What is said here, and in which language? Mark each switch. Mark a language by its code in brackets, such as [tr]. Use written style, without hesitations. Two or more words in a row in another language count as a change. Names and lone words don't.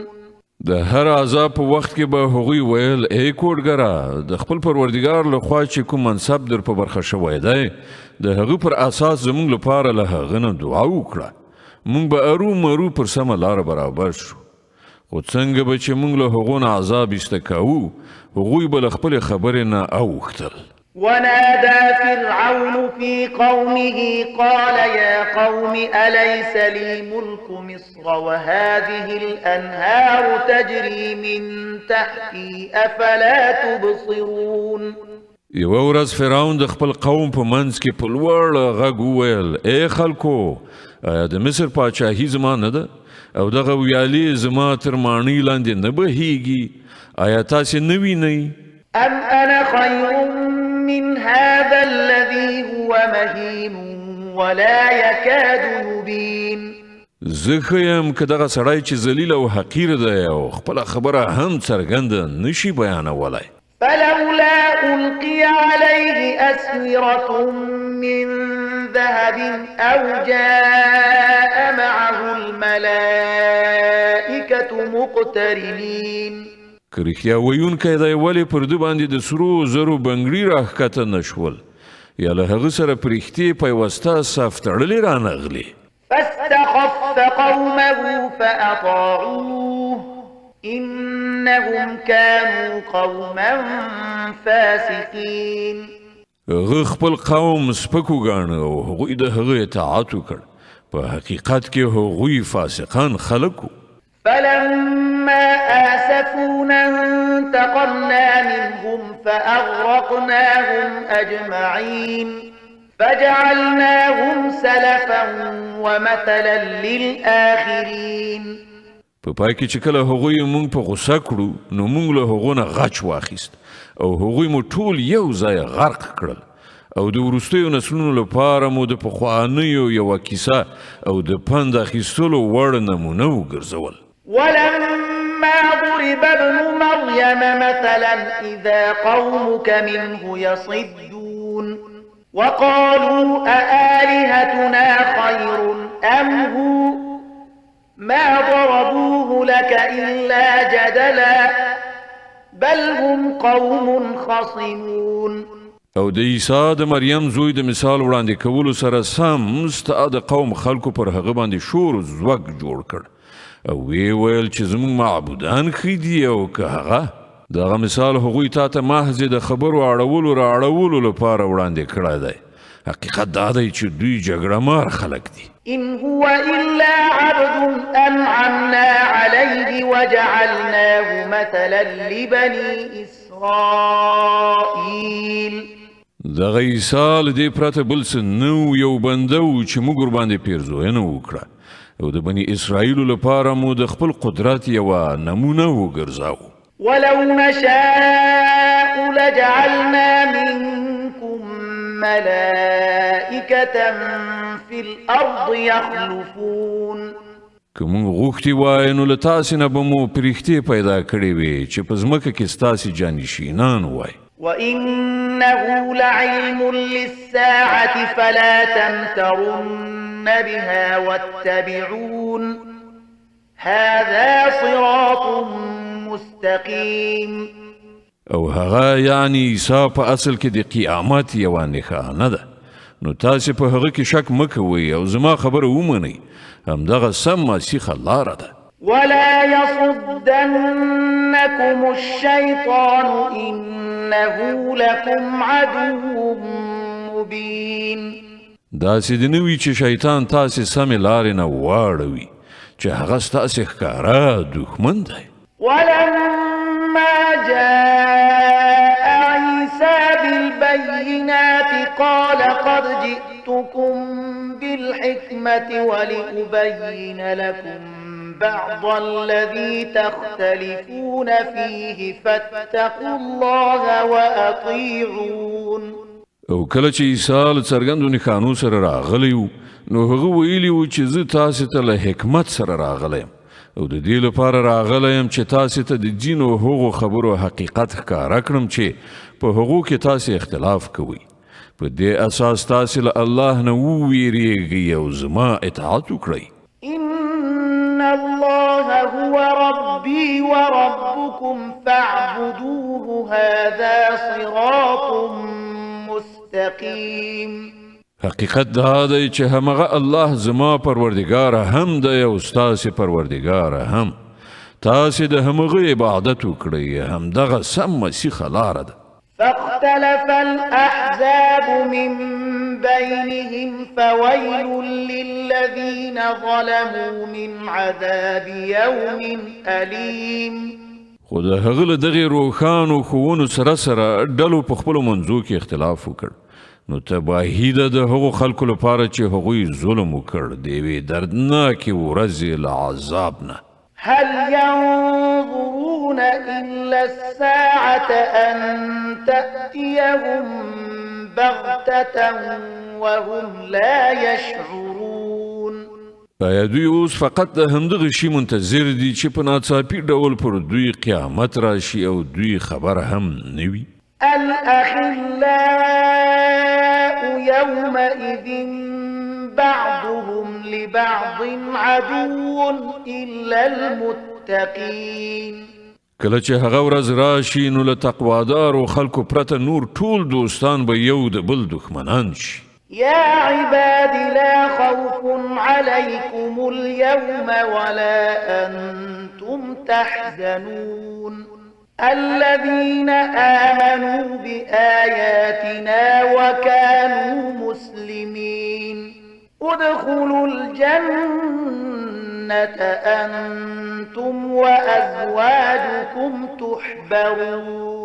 [ps] د هر عذاب په وخت کې به هغوی ویل ای کوډګره د خپل پروردګار له خوا چې کوم منصب در په برخه شوی دی د هغه پر اساس زموږ لپاره له هغه نه دعا وکړه موږ به ارومرو پر سمه لاره برابر شو خو څنګه به چې موږ له هغو نه عذاب ایسته کوو هغوی به له خپلې خبرې نه اوښتل. [ar] ونادى فرعون في قومه قال يا قوم أليس لي ملك مصر وهذه الأنهار تجري من تحتي أفلا تبصرون. [ps] یوه ورځ فرعون د خپل قوم په منځ کې په لوړ غږ وویل ای خلکو آیا د مصر پاچاهي زما نه ده او دغه ویالې زما تر ماڼۍ لاندې نه بهیږي آیا تاسې نه وینئ؟ [ar] أم أنا خير من هذا الذي هو مهين ولا يكاد يبين. [ps] زه ښه یم که دغه سړی چې ذلیل او حقیر دی او خپله خبره هم څرګنده نشي بیانولی. [ar] فلولا ألقي عليه أسورة من ذهب أو جاء معه الملائكة مقترنين. [ps] که رښتیا ویونکی دی ولې پر ده باندې د سرو زرو بنګړي راښکته نه شول یا له هغه سره په رښتې پیوسته صف تړلې رانغلې. [ar] فاستخف قومه فأطاعوه إنهم كانوا قوما فاسقين. [ps] هغه خپل قوم سپکو ګاڼه او هغوی د هغه اطاعت وکړ. په حقیقت کې هغوی فاسقان خلک وو. [ar] فلما آسفونا انتقمنا منهم فأغرقناهم أجمعين فجعلناهم سلفا ومثلا للآخرين. [ps] په پای کې چې کله هغوی مونږ په غوسه کړو نو مونږ له هغو نه غچ واخیست او هغوی مو ټول یو ځای غرق کړل او د وروستیو نسلونو لپاره مو د پخوانیو یوه کیسه او د پند اخیستلو وړ نمونه وګرځول. [ar] ولما ضرب ابن مريم مثلا إذا قومك منه يصدون وقالوا أآلهتنا خير أم هو ما ضربوه لك إلا جدلا بل هم قوم خصمون. [ps] او د عیسی د مریم زوی د مثال وړاندې کولو سره سم ستا د قوم خلکو پر هغه باندې شور زوږ جوړ کړ او وی ویل چې زموږ معبودان ښه دي او که هغه دغه مثال هغوی تا ته محض د خبرو اړولو لپاره وړاندې کړی دی. حقیقت دا دی چې دوی جګړه مار خلک دي. [ar] إن هو إلا عبد أنعمنا عليه وجعلناه مثلا لبني إسرائيل. [ps] دغه عیسی له دې پرته بل څه نه و، یو بنده و چې موږ ورباندې پیرزوینه وکړه او د بني اسرائیلو لپاره مو د خپل قدرت یوه نمونه وګرځاوه. [ar] ولو نشاء لجعلنا منكم ملائكة في الأرض يخلفون. [ps] که موږ غوښتي وای نو له تاسې نه به مو پرښتې پیدا کړې وې چې په ځمکه کې ستاسې جانشینان وای. [ar] وإنه لعلم للساعة فلا تمترن بها واتبعون هذا صراط مستقيم. [ps] او هغه یعنی عیسی په اصل کې د قیامت یوه نښانه ده، نو تاسې په هغه کې شک مه کوئ او زما خبره ومنئ، همدغه سمه سیخه لاره ده. [ar] ولا يصدنكم الشيطان إنه لكم عدو مبين. [ps] داسې د نه وي چې شیطان تاسې سمې لارې نه واړوي چې هغه ستاسې ښکاره دښمن دی. [ar] ولما جاء عيسى بالبينات قال قد جئتكم بالحكمة ولأبين لكم بعض الذي تختلفون فيه فاتقوا الله وأطيعون. [ps] او کله چې عیسی له څرګندو نښانو سره راغلی و نو هغه ویلي و چې زه تاسې ته له حکمت سره راغلی یم او د دې لپاره راغلی یم چې تاسې ته د ځینو هغو خبرو حقیقت ښکاره کړم چې په هغو کې تاسې اختلاف کوئ. په دې اساس تاسې له الله نه وویریږئ او زما اطاعت وکړئ. [ar] إن الله هو ربي وربكم فاعبدوه هذا صراط مستقيم. [ps] حقیقت دا دی چې همغه الله زما پروردگار هم دی او ستاسې پروردگار هم. تاسې د همغه عبادت وکړئ، همدغه سمه سیخه لاره ده. [ar] فاختلف الأحزاب من بينهم فويل للذين ظلموا من عذاب يوم أليم. [ps] خو د هغه له دغې روښانو ښوونو سره سره ډلو په خپلو منځو کې اختلاف وکړ، نو تباهي ده د هغو خلکو لپاره چې هغوی ظلم وکړ د یوې دردناکې ورځې له عذاب نه. [ar] هل ينظرون إلا الساعة أن تأتيهم بغتة وهم لا يشعرون. [ps] آیا دوی اوس فقط د همدغه شي منتظر دي چې په ناڅاپي ډول پر دوی قیامت راشي او دوی خبر هم نه وي؟ [ar] الأخلاء يومئذ بعضهم لبعض عدو إلا المتقين. [ps] کله چې هغه ورځ راشي نو له تقوادارو خلکو پرته نور ټول دوستان به یو د بل دښمنان شي. [ar] يا عباد لا خوف عليكم اليوم ولا أنتم تحزنون. الذين آمنوا بآياتنا وكانوا مسلمين ادخلوا الجنة أنتم وأزواجكم تحبرون.